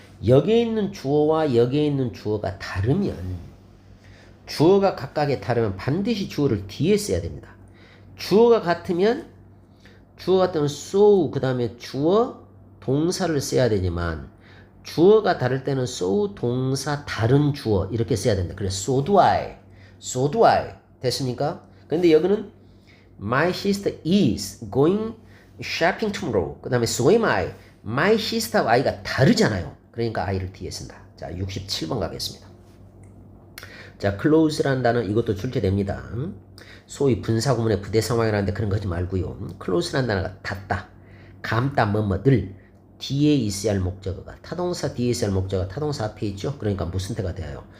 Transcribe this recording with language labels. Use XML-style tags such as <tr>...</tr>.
<ko>여기에 있는 주어와 여기에 있는 주어가 다르면 주어가 각각에 다르면 반드시 주어를 뒤에 써야 됩니다. 주어가 같으면 so 그 다음에 주어 동사를 써야 되지만 주어가 다를 때는 so 동사 다른 주어 이렇게 써야 된다. 그래서</ko> <en>so do I</en> <ko>됐습니까? 근데 여기는</ko> <en>my sister is going shopping tomorrow</en> <ko>그 다음에</ko> <en>so am I my sister와</en> <ko>I가 다르잖아요. 그러니까 I를 뒤에 쓴다. 자 67번 가겠습니다. 자 close라는 단어 이것도 출제됩니다. 소위 분사구문의 부대 상황이라는데 그런 거 하지 말고요. close라는 단어가 닿다, 감다, 뭐뭐들 뒤에 있어야 할 목적어가 타동사 뒤에 있어야 할 목적어가 타동사 앞에 있죠. 그러니까 무슨 태가 되어요?</ko>